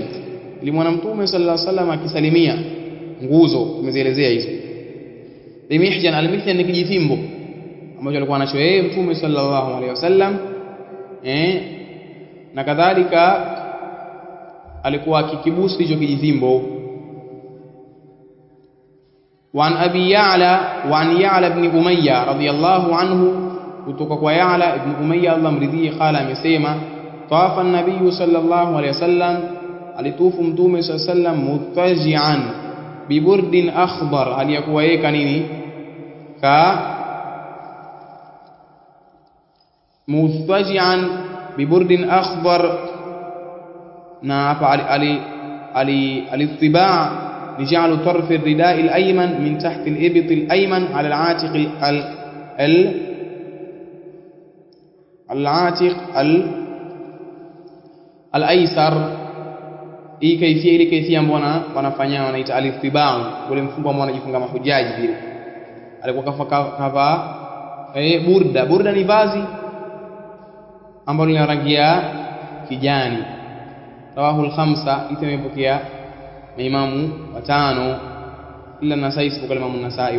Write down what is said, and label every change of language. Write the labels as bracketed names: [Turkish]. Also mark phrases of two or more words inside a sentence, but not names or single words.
[Swahili] Nilimwona mtume [Arabic] صلى الله عليه وسلم [Swahili] akisalimia nguzo, tumezielezea hizo. Bimihjan, al-mihjan ni kijifimbo ambacho alikuwa anacho yeye mtume [Arabic] صلى الله عليه وسلم, [Swahili] na kadhalika alikuwa akikibusu hicho kijifimbo. [Arabic] وعن أبي يعلى وعن يعلى بن أمية رضي الله عنه [Swahili] kutoka kwa Ya'la ibn Umayya Allah mridhie, qala amesema [Arabic] طاف النبي صلى الله عليه وسلم, [Swahili] alitufu mtume [Arabic] صلى الله عليه وسلم مضطبعا ببرد أخضر, [Swahili] aliyakuwa yeka nini [Arabic] مضطبعا ببرد أخضر, [Swahili] na hapa [Arabic] al-ittiba' لجعل طرف الرداء الأيمن من تحت الإبط الأيمن على العاتق الأيسر. [Swahili] hii kaifia ile kaifia mbona wanafanya wanaita al-ittiba', ule mfungo ambao wanajifunga mahujaji vile. Alikuwa kava burda ni vazi ambalo lina rangi ya kijani. [Arabic] رواه الخمسة, [Swahili] itamepokea maimamu watano illa Nasai, isipokuwa Imam Nasai.